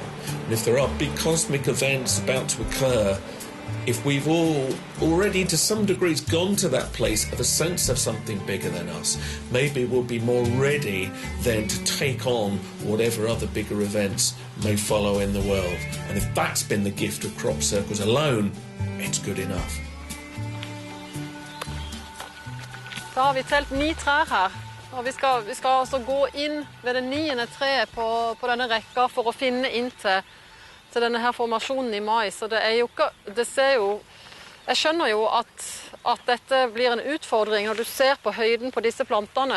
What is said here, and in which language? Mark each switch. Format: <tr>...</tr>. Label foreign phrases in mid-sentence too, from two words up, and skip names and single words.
<en>And if there are big cosmic events about to occur, if we've all already to some degrees gone to that place of a sense of something bigger than us, maybe we'll be more ready then to take on whatever other bigger events may follow in the world. And if that's been the gift of crop circles alone, it's good enough.</en> <no>Da har vi telt 9 trær her, og vi skal altså gå inn ved det 9. treet på denne rekka for å finne inn til denne her formasjonen i mai. Så det er jo ikke, det ser jo, jeg skjønner jo at dette blir en utfordring når du ser på høyden på disse plantene.</no>